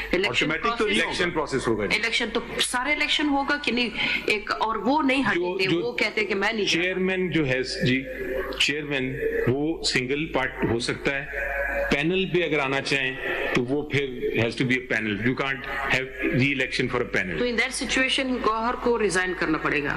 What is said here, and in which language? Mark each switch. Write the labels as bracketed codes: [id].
[ur] Election process ہوگا. Election تو سارے الیکشن ہوگا کہ نہیں, ایک اور وہ نہیں ہٹتے, وہ کہتے ہیں کہ میں نہیں. چیئرمین جو ہے جی, چیئرمین وہ سنگل پارٹ ہو سکتا ہے. پینل پہ اگر آنا چاہیں تو وہ پھر [en] has to be a panel. You can't have re-election for a panel. [ur] تو [en] in that situation [ur] گوہر کو ریزائن کرنا پڑے گا.